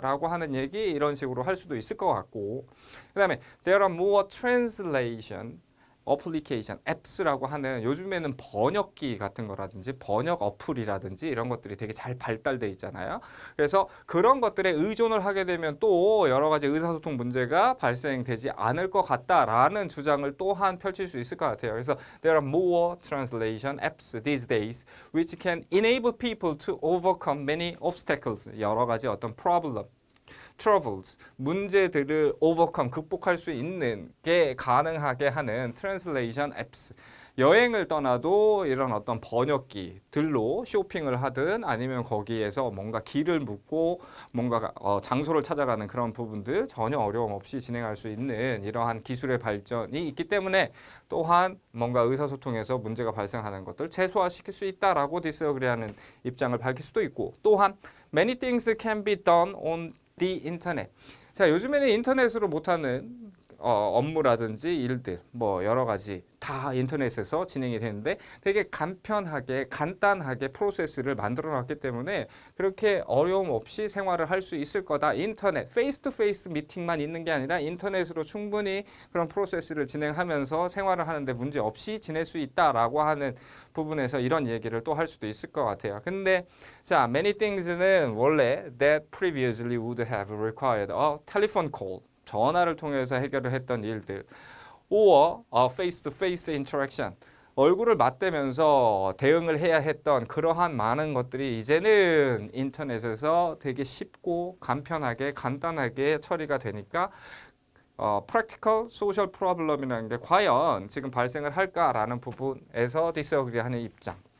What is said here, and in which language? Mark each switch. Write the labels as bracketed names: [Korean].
[Korean] 라고 하는 얘기 이런 식으로 할 수도 있을 것 같고 그 다음에 [English] there are more translation [Korean] 어플리케이션, 앱스라고 하는 요즘에는 번역기 같은 거라든지 번역 어플이라든지 이런 것들이 되게 잘 발달돼 있잖아요. 그래서 그런 것들에 의존을 하게 되면 또 여러 가지 의사소통 문제가 발생되지 않을 것 같다라는 주장을 또한 펼칠 수 있을 것 같아요. 그래서 [English] there are more translation apps these days which can enable people to overcome many obstacles. [Korean] 여러 가지 어떤 [English] problem troubles, [Korean] 문제들을 overcome, 극복할 수 있는 게 가능하게 하는 [English] translation apps. [Korean] 여행을 떠나도 이런 어떤 번역기들로 쇼핑을 하든 아니면 거기에서 뭔가 길을 묻고 뭔가 장소를 찾아가는 그런 부분들 전혀 어려움 없이 진행할 수 있는 이러한 기술의 발전이 있기 때문에 또한 뭔가 의사소통에서 문제가 발생하는 것들 최소화시킬 수 있다라고 디스어그리하는 입장을 밝힐 수도 있고 또한 [English] many things can be done on the internet. [Korean] 자, 요즘에는 인터넷으로 못하는 업무라든지 일들 뭐 여러 가지 다 인터넷에서 진행이 되는데 되게 간편하게 간단하게 프로세스를 만들어 놨기 때문에 그렇게 어려움 없이 생활을 할 수 있을 거다. 인터넷 페이스 투 페이스 미팅만 있는 게 아니라 인터넷으로 충분히 그런 프로세스를 진행하면서 생활을 하는데 문제 없이 지낼 수 있다라고 하는 부분에서 이런 얘기를 또 할 수도 있을 것 같아요. 근데 자, [English] many things는 [Korean] 원래 [English] that previously would have required a telephone call [Korean] 전화를 통해서 해결을 했던 일들 [English] or face-to-face interaction [Korean] 얼굴을 맞대면서 대응을 해야 했던 그러한 많은 것들이 이제는 인터넷에서 되게 쉽고 간편하게 간단하게 처리가 되니까 [English] practical social problem [Korean] 이라는 게 과연 지금 발생을 할까라는 부분에서 디스어그리하는 입장.